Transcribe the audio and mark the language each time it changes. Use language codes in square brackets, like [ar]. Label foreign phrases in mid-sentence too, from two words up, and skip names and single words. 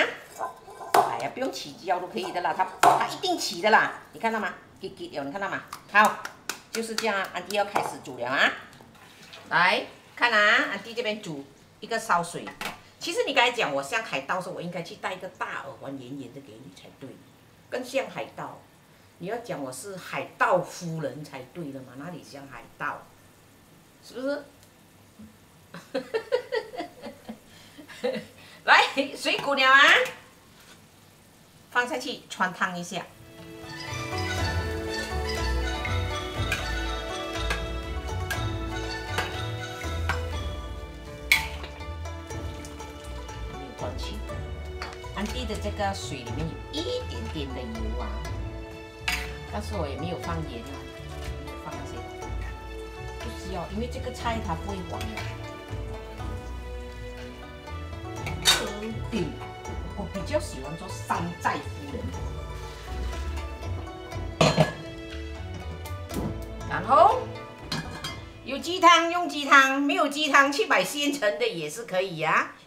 [zh] 哎呀，不用起膠都可以的啦，它一定起的啦，你看到嗎？給有，你看到嗎？好，就是這樣，安迪要開始煮了啊！來看啊，安迪這邊煮一個燒水。其實你剛才講我像海盜時，我應該去帶一個大耳環圓圓的給你才對，更像海盜。你要講我是海盜夫人才對了嘛，哪裡像海盜？是不是？來，水滾了啊，放下去汆燙一下。没有关系，安迪的这個水裡面有一點點的油啊，但是我也沒有放鹽啊，沒有放那些，不需要，因為這個菜它不會黃的。我比較喜歡做山寨夫人，然後有雞湯用雞湯，沒有雞湯去買現成的也是可以呀、啊。